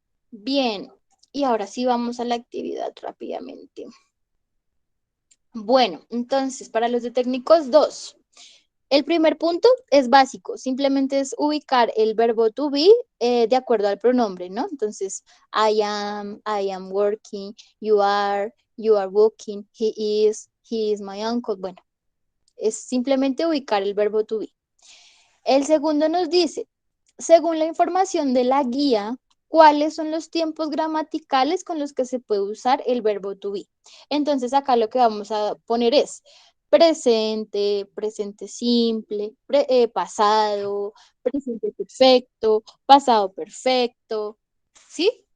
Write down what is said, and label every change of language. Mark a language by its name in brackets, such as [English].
[Spanish] Bien, y ahora sí vamos a la actividad rápidamente. Bueno, entonces, para los de técnicos 2, el primer punto es básico, simplemente es ubicar el verbo to be de acuerdo al pronombre, ¿no? [English] Entonces, I am working, you are walking, he is my uncle. [Spanish] Bueno, es simplemente ubicar el verbo to be. El segundo nos dice, según la información de la guía, ¿cuáles son los tiempos gramaticales con los que se puede usar el verbo to be? Entonces acá lo que vamos a poner es presente, presente simple, pasado, presente perfecto, pasado perfecto, ¿sí?